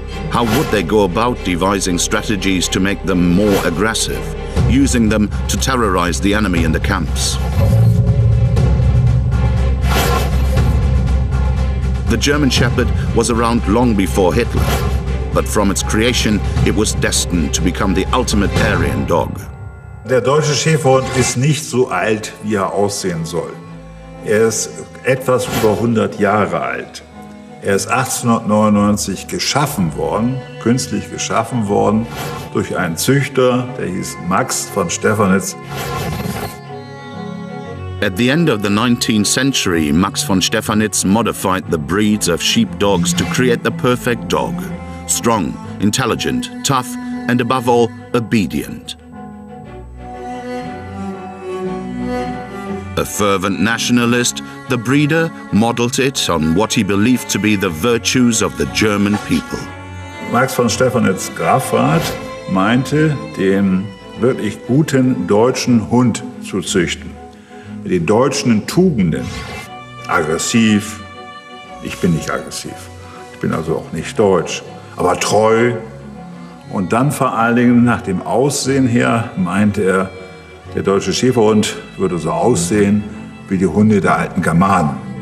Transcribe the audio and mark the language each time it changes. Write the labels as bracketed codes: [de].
[en] How would they go about devising strategies to make them more aggressive, using them to terrorize the enemy in the camps? The German Shepherd was around long before Hitler, but from its creation, it was destined to become the ultimate Aryan dog. [de] Der deutsche Schäferhund ist nicht so alt, wie er aussehen soll. Er ist etwas über 100 Jahre alt. Er ist 1899 geschaffen worden, künstlich geschaffen worden, durch einen Züchter, der hieß Max von Stephanitz. [en] At the end of the 19th century, Max von Stephanitz modified the breeds of sheepdogs to create the perfect dog. Strong, intelligent, tough, and above all, obedient. A fervent nationalist, the breeder modeled it on what he believed to be the virtues of the German people. [de] Max von Stephanitz Grafrath meinte, den wirklich guten deutschen Hund zu züchten. Mit den deutschen Tugenden. Aggressiv. Ich bin nicht aggressiv. Ich bin also auch nicht deutsch. Aber treu. Und dann vor allen Dingen nach dem Aussehen her meinte er, der deutsche Schäferhund würde so aussehen wie die Hunde der alten Germanen.